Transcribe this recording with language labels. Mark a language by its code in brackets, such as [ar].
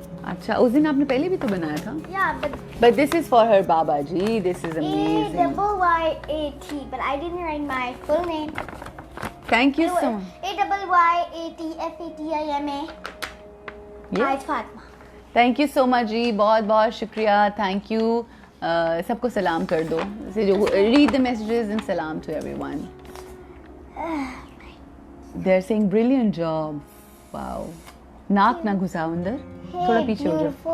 [ur] اچھا, اس دن آپ نے پہلے بھی تو بنایا تھا. یا [en] But this is for her Baba ji. This is amazing. AYAT, but I didn't write my full name. Thank you so much. AYYATFATIMA. Ayat Fatima. Thank you so much جی, [ur] بہت بہت شکریہ. [en] Thank you. [ur] سب کو سلام کر دو. [en] Read the messages and salam to everyone. They're saying brilliant job. Wow. [ur] ناک نہ گھساؤ اندر, تھوڑا پیچھے ہو جاؤ.